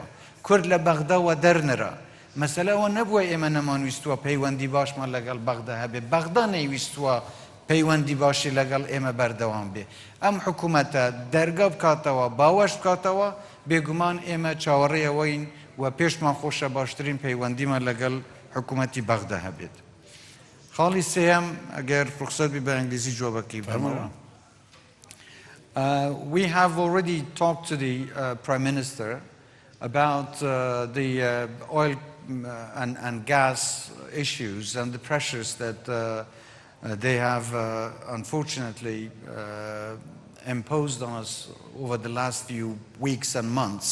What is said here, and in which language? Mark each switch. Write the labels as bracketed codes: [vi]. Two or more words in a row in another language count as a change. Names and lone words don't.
[ckb] کورد لە بەغداوە دەرنرا مەسەلەوە نەبووە ئێمە نەمانویستووە پەیوەندی باشمان لەگەڵ بەغدا هەبێ بەغدا نەیویستووە پەیوەندی باشی لەگەڵ ئێمە بەردەوام بێ ئەم حکوومەتە دەرگا بکاتەوە باوەش بکاتەوە بێگومان ئێمە چاوەڕێەوەین و پێشمان خۆشە باشترین پەیوەندیمان لەگەڵ حکوومەتی بەغدا هەبێت خاڵی سێەم ئەگەر ڕوخسەت بی بە ئەنگلیزی جوابەکەی بەمەوە [en] we have already talked to the Prime Minister about the oil and gas issues and the pressures that they have unfortunately imposed on us over the last few weeks and months.